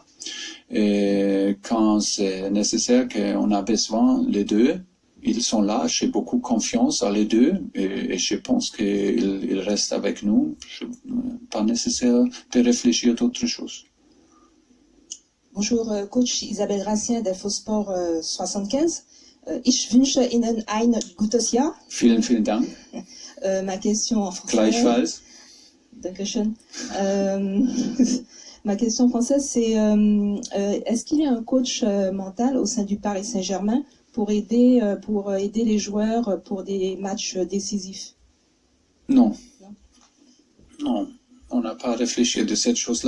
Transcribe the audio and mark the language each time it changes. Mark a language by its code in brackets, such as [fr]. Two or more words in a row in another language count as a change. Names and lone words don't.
[fr] Et quand c'est nécessaire qu'on a besoin les deux, ils sont là. J'ai beaucoup confiance dans les deux et je pense qu'ils restent avec nous. Pas nécessaire de réfléchir à d'autres choses. Bonjour, coach Isabelle Racien d'Infosport 75. [de] Ich wünsche Ihnen ein gutes Jahr. Vielen Dank. [fr] Ma question en français. [de] Gleichfalls. Dankeschön. [fr] Ma question française, c'est est-ce qu'il y a un coach mental au sein du Paris Saint-Germain pour aider les joueurs pour des matchs décisifs? Non. Non, on n'a pas réfléchi de cette chose-là.